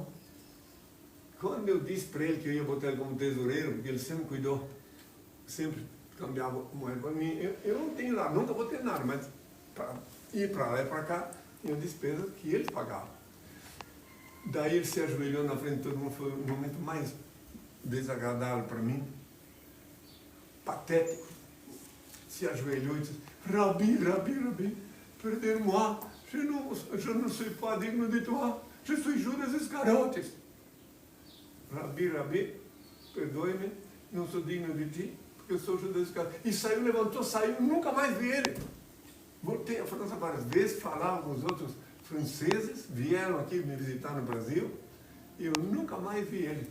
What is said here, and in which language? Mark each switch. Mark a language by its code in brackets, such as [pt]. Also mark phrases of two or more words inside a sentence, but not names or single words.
[pt] Quando eu disse para ele que eu ia botar ele como tesoureiro, porque ele sempre cuidou, sempre cambiava moeda para mim, eu não tenho lá, nunca vou ter nada, mas para ir para lá e para cá, tinha despesa que ele pagava. Daí ele se ajoelhou na frente de todo mundo, foi o momento mais desagradável para mim, patético. Se ajoelhou e disse, Rabi, [fr] perdez-moi, je ne suis pas digne de toi, je suis Judas Iscariotes. [pt] Rabi, perdoe-me, não sou digno de ti, porque eu sou Judas Iscariotes. E saiu, levantou, saiu, nunca mais vi ele. Voltei à França várias vezes, falava com os outros franceses, vieram aqui me visitar no Brasil, e eu nunca mais vi ele.